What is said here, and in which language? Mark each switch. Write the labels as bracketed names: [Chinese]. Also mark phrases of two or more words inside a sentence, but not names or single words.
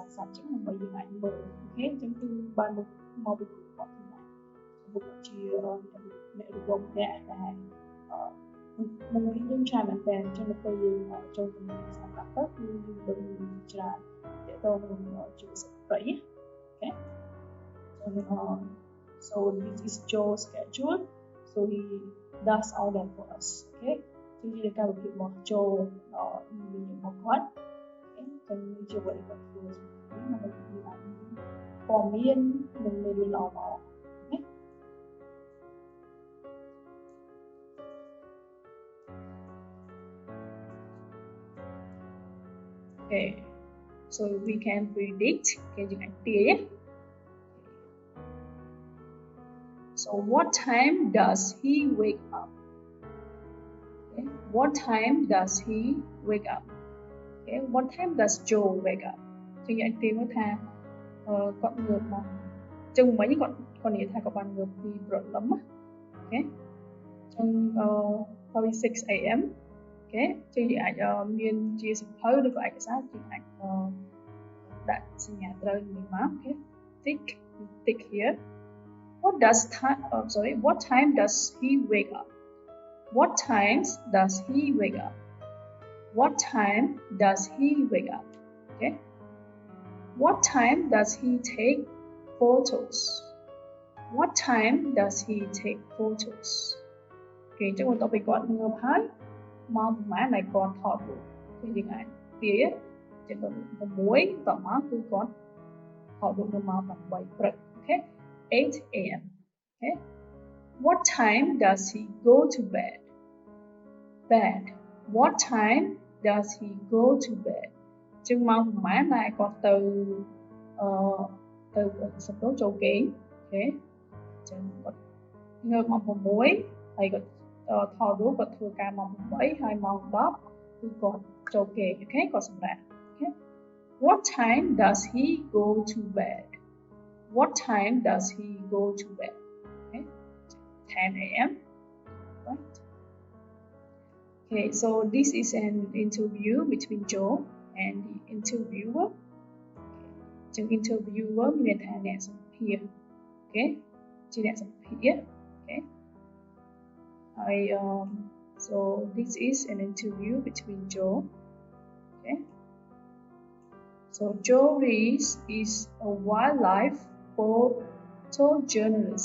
[Khmer] សាស្ត្រចឹងដើម្បីយើងអាចមើលអូខេចឹងគឺបានមកពីគាត់ហ្នឹងដែរពួកគាត់ជាអ្នករំអ្នកដែលមួយយើងច្រើន មែនតើចឹងនៅពេលយើងចូលទៅក្នុងឯកសារសាស្ត្រទៅគឺយើងដឹងច្រើនទាក់ទងនឹង ជីវសត្វព្រៃអូខេចឹង [English] so this is Joe's schedule so he does all that for us okay [Khmer] ជាជាការវិភាគរបស់ Joe មានរបស់គាត់ចឹងជាអ្វីដែលគាត់ធ្វើដើម្បីយើងអាចព័ត៌មាននិងមេរៀនល្អៗ [English] Okay so we can predict okay [Khmer] យើងអាចទាយ [English] So what time does he wake up? Okay. What time does he wake up? Okay. What time does Joe wake up? [Khmer] ចឹងយើងអាចទាយមើលថាគាត់ងើបមកចឹងមិញគាត់និយាយថាគាត់បានងើបពីព្រលឹមណាអូខេចឹង [English] probably 6 AM [Khmer] អូខេចឹងយើងអាចមានជាសៀវភៅឬក៏ឯកសារយើងអាចដាក់សញ្ញាត្រូវនេះមកអូខេ [English] tick here What time does he wake up? What times does he wake up? What time does he wake up? Okay. What time does he take photos? What time does he take photos? [Khmer] Okay, ចឹងបន្ទាប់ពីគាត់ងើបហើយម៉ោងប្រហែលដែលគាត់ថតរូបគឺយើងអាចទាយចឹង6តមកគឺគាត់ថតរូបនៅម៉ោង8ព្រឹក Okay. [English] 8 AM. Okay. What time does he go to bed? Bed. What time does he go to bed? [Khmer] ចឹងមកប្រហែលដែលគាត់ទៅសំដៅចូលគេងអូខេចឹងគាត់ងើបម៉ោង6ហើយគាត់ថតរូបគាត់ធ្វើការម៉ោង8ហើយម៉ោង10គឺគាត់ចូលគេងអូខេគាត់សម្រាប់អូខេ [English] What time does he go to bed? what time does he go to bed? Okay, 10 a.m. Right? Okay, so this is an interview between Joe and the interviewer. The interviewer [Khmer] មានថាអ្នកសម្ភាសន៍ [English] okay [Khmer] ជាអ្នកសម្ភាសន៍ [English] okay so this is an interview between Joe. Okay, so Joe Reese is a wildlife photojournalist.